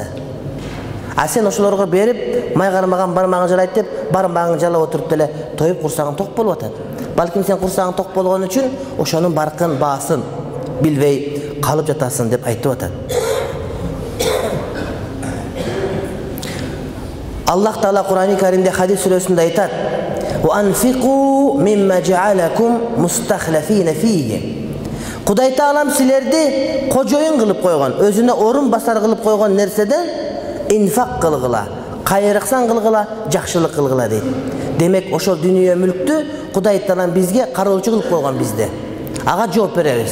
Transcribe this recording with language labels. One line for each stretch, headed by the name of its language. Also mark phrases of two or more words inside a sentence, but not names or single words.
Kyrgyz: А сен ошолорго берип, май кармаган бармагың жарайт деп, бармагың жалап отуруп деле тоюп курсагың ток болуп атат. Балким сен курсагың ток болгон үчүн ошонун баркын, баасын билбей калып жатасың деп айтып атат. Аллах Таала Кур'ан-ы Каримде Хадис сүрөсүндө айтат:
Arabic: "وأنفقوا مما جعلكم مستخلفين فيه."
Kyrgyz: Кудай Таалам силерди кожоюн кылып койгон, өзүнө орун басар кылып койгон нерседен инфак кылгыла, кайрыксан кылгыла, жакшылык кылгыла дейт. Демек, ошол дүйнө мүлктү Кудай Таалам бизге кароочу кылып койгон бизде. Ага жооп беребиз.